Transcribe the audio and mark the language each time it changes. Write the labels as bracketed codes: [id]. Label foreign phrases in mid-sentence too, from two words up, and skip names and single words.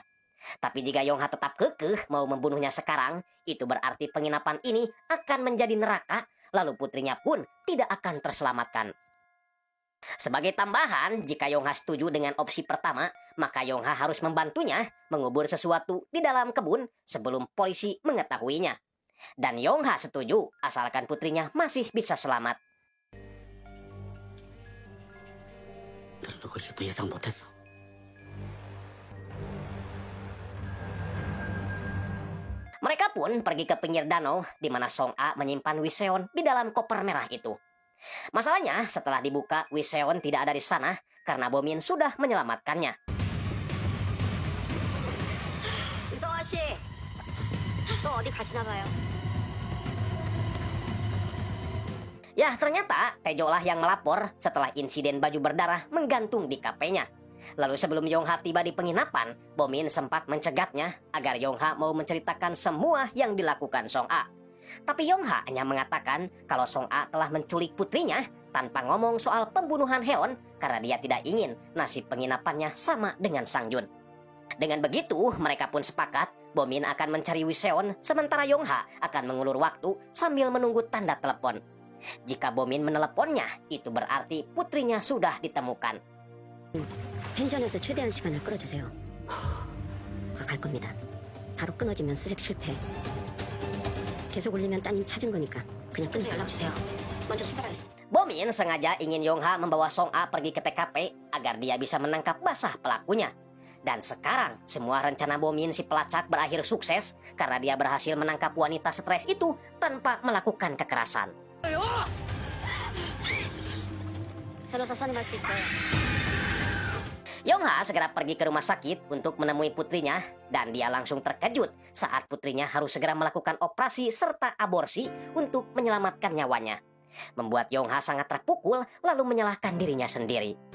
[id] Tapi jika Yongha tetap kekeh mau membunuhnya sekarang, itu berarti penginapan ini akan menjadi neraka, lalu putrinya pun tidak akan terselamatkan. Sebagai tambahan, jika Yongha setuju dengan opsi pertama, maka Yongha harus membantunya mengubur sesuatu di dalam kebun sebelum polisi mengetahuinya. Dan Yongha setuju asalkan putrinya masih bisa selamat. [ko] 이것도 예상 못했어. [id] Mereka pun pergi ke pinggir danau di mana Song A menyimpan Wiseon di dalam koper merah itu. Masalahnya, setelah dibuka, Wiseon tidak ada di sana karena Bomin sudah menyelamatkannya. [ko] 이성아 씨, 또 어디 가시나 봐요. [id] Ya, ternyata Taejo lah yang melapor setelah insiden baju berdarah menggantung di kafenya. Lalu sebelum Yongha tiba di penginapan, Bomin sempat mencegatnya agar Yongha mau menceritakan semua yang dilakukan Song A. Tapi Yongha hanya mengatakan kalau Song A telah menculik putrinya tanpa ngomong soal pembunuhan Heon karena dia tidak ingin nasib penginapannya sama dengan Sang Jun. Dengan begitu, mereka pun sepakat Bomin akan mencari Wiseon sementara Yongha akan mengulur waktu sambil menunggu tanda telepon. Jika Bomin meneleponnya, itu berarti putrinya sudah ditemukan. [ko] 펜션에서 최대한 시간을 끌어주세요. 갈 겁니다. 바로 끊어지면 수색 실패. 계속 울리면 따님 찾은 거니까 그냥 끊어서 연락 주세요. 먼저 출발하겠습니다. [id] Bomin sengaja ingin Yongha membawa Song-a pergi ke TKP agar dia bisa menangkap basah pelakunya. Dan sekarang semua rencana Bomin si pelacak berakhir sukses karena dia berhasil menangkap wanita stres itu tanpa melakukan kekerasan. [ko] 변호사 선임할 수 있어요. [id] Yongha segera pergi ke rumah sakit untuk menemui putrinya dan dia langsung terkejut saat putrinya harus segera melakukan operasi serta aborsi untuk menyelamatkan nyawanya. Membuat Yongha sangat terpukul lalu menyalahkan dirinya sendiri.